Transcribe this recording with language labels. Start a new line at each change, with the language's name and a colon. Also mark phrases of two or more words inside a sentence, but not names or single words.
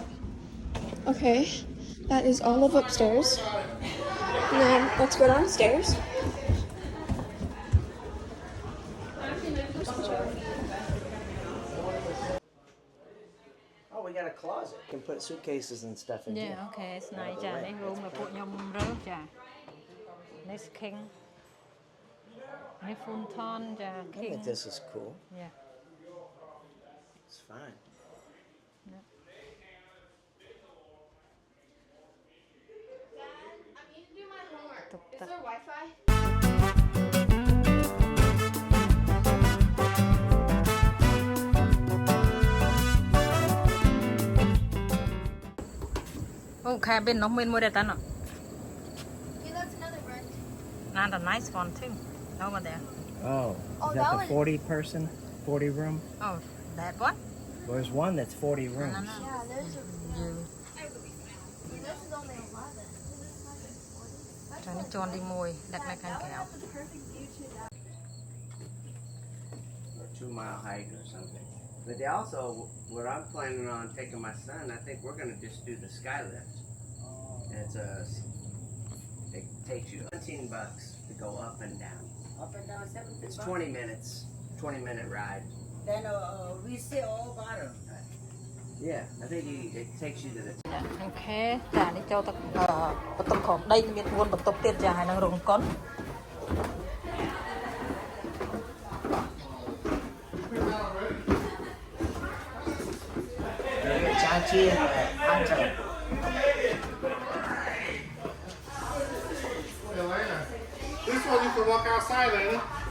English: Okay, that is all of upstairs. And then let's go downstairs. Oh, we got a closet. You can put suitcases and stuff in here. Yeah,
Khmer: okay, ស្នៃចានេះ room របស់ពួកខ្ញុំរើសចានេះ king នេះ full ton ចា
English: I king think this is cool. yeah It's fine. I need to do my homework. Is there Wi-Fi?
Khmer: oh cabin នោះមានមួយដែរតាណោះ
English: Okay, that's another rent. and a nice one too over there Oh, Oh, is that that one- the 40 person, 40 room? oh that one There's one that's 40 rooms. no Yeah, there's a. you This is only 11. That's
Khmer: ចានេះជាន់ទី1ដាក់នៅខាងក្រៅ
English: the perfect view to that. Or 2 mile hike or something. But they also, what I'm planning on taking my son, I think we're gonna just do the sky lift. It takes you $17 to go up and down. Up and down 70 It's bucks. 20 minutes, 20-minute ride. Then we see all bottom. Yeah, I think it takes you to the
Khmer: អូខេចានេះចូលទៅបន្ទប់ក្រោមដីមាន4បន្ទប់ទៀតចាហើយនឹងរោងកុន
English: Chachi and Anto. This one you can walk outside, ain't it?